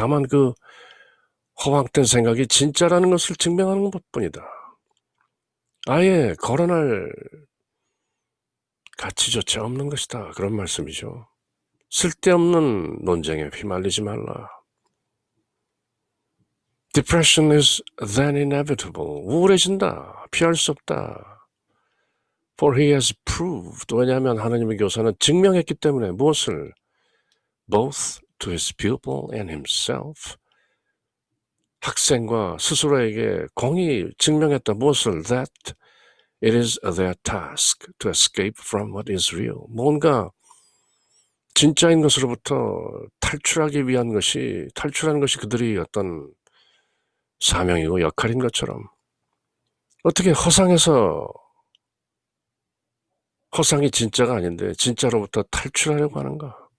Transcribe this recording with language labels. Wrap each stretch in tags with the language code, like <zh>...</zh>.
<ko>다만 그 허황된 생각이 진짜라는 것을 증명하는 것뿐이다. 아예 거론할 가치조차 없는 것이다. 그런 말씀이죠. 쓸데없는 논쟁에 휘말리지 말라.</ko> <en>Depression is then inevitable.</en> <ko>우울해진다. 피할 수 없다.</ko> <en>For he has proved.</en> <ko>왜냐하면 하나님의 교사는 증명했기 때문에 무엇을?</ko> <en>Both to his pupil and himself.</en> <ko>학생과 스스로에게 공히 증명했다. 무엇을?</ko> <en>That it is their task to escape from what is real.</en> <ko>뭔가 진짜인 것으로부터 탈출하기 위한 것이, 탈출하는 것이 그들이 어떤 사명이고 역할인 것처럼 어떻게 허상이 진짜가 아닌데 진짜로부터 탈출하려고 하는가?</ko>